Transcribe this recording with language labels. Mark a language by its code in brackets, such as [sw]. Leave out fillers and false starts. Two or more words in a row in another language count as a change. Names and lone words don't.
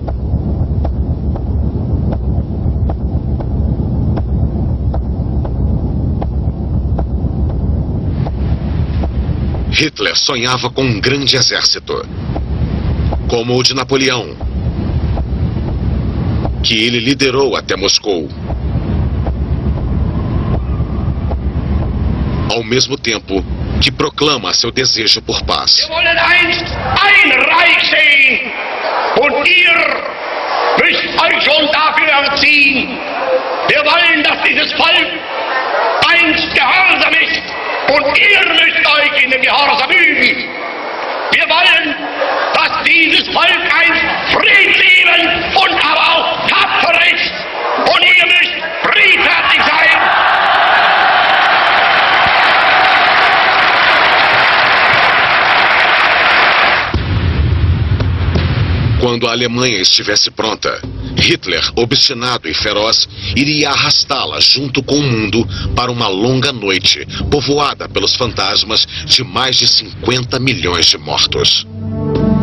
[pt] Hitler sonhava com um grande exército, como o de Napoleão, que ele liderou até Moscou. Ao mesmo tempo que proclama seu desejo por paz. [de] Wir wollen einst ein Reich sehen, und ihr müsst euch schon dafür erziehen. Wir wollen, dass dieses Volk einst gehorsam ist, und ihr müsst euch in den Gehorsam üben. Wir wollen, dass dieses Volk einst friedliebend und aber auch tapfer ist, und ihr müsst friedfertig sein. [pt] Quando a Alemanha estivesse pronta, Hitler, obstinado e feroz, iria arrastá-la junto com o mundo para uma longa noite, povoada pelos fantasmas de mais de 50 milhões de mortos.